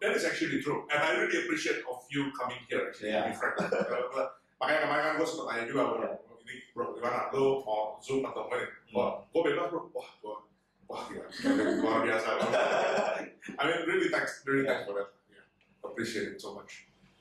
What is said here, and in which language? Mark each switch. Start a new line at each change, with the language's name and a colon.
English: That is actually true, and I really appreciate of you coming here actually.
Indonesian: Makanya kemarin kan gue sempat tanya juga, ini bro gimana, lu mau zoom atau apa nih? Wah, gue bebas bro, wah gila, luar biasa.
English: I mean really thanks for that, appreciate it so much.